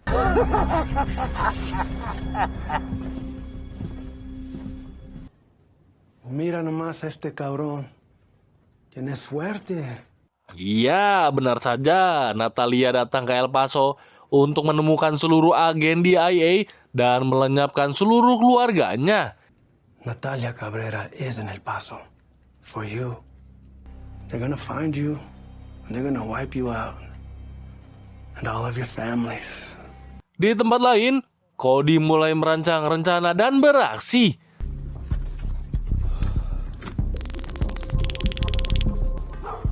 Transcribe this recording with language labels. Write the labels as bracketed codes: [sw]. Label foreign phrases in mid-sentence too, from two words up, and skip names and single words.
[es] Mira nomás a este cabrón. Tiene suerte. [id] Iya, benar saja. Natalia datang ke El Paso untuk menemukan seluruh agen DIA dan melenyapkan seluruh keluarganya. [en] Natalia Cabrera is in El Paso. For you. They're gonna find you. And they're gonna wipe you out. And all of your families. [id] Di tempat lain, Cody mulai merancang rencana dan beraksi.